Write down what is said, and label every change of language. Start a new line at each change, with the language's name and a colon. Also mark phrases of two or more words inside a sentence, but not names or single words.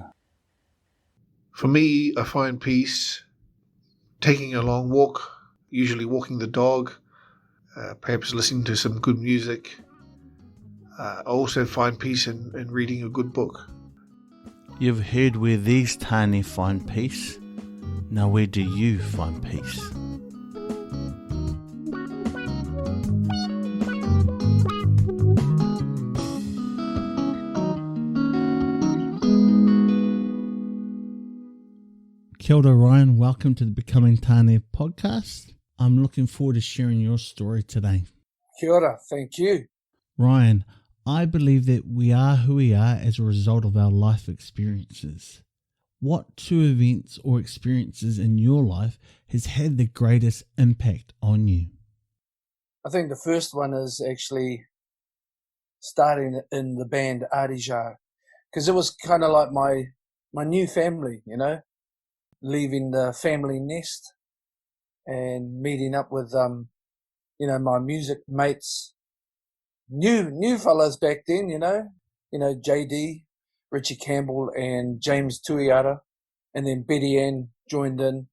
English: For me, I find peace taking a long walk, usually walking the dog, perhaps listening to some good music. I also find peace in reading a good book. You've heard where these tāne find peace. Now where do you find peace?
Māori: Kia ora, Ryan.
English: Welcome to the Becoming Tāne podcast. I'm looking forward to sharing your story today.
Māori: Kia ora,
English: thank you. Ryan, I believe that we are who we are as a result of our life experiences. What 2 events or experiences in your life has had the greatest impact on you? I think the first one is actually starting in the band Arija, because it was kind of like my my new family, leaving the family nest and meeting up with, my music mates, new fellas back then, JD, Richie Campbell and James Tuiara, and then Betty Ann joined in.